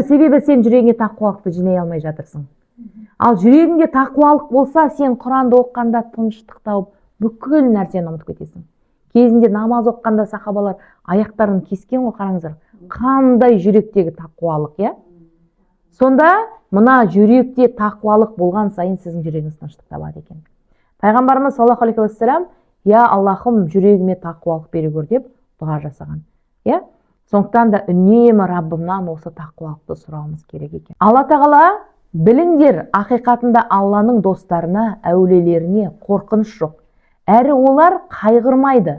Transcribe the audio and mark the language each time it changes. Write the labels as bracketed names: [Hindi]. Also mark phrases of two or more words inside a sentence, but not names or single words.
[Kazakh] Себебі сен жүрегіңе тақуалықты жинай алмай жатырсың. Ал жүрегіңде тақуалық болса, сен Құранды оқығанда тыныштық тауып, бүкіл нәрсені ұмытып кетесің. Кезінде намаз оқығанда сахабалар аяқтарын кескен ғой, қараңыздар. Қандай жүректегі тақуалық, иә? Сонда мына жүректе тақуалық болған сайын сіздің жүрегіңіз тыныштық табады екен. [Arabic] Пайғамбарымыз صلى الله عليه وسلم, [Kazakh] я Аллахым, жүрегіме тақуалық бере көр деп дұға жасаған. Иә? Сондықтан да үнемі Раббымнан осы тақуалықты сұрауымыз керек екен. Алла тағала, біліңдер, ақиқатында Алланың достарына, әулиелеріне қорқыныш жоқ. Әрі олар қайғырмайды.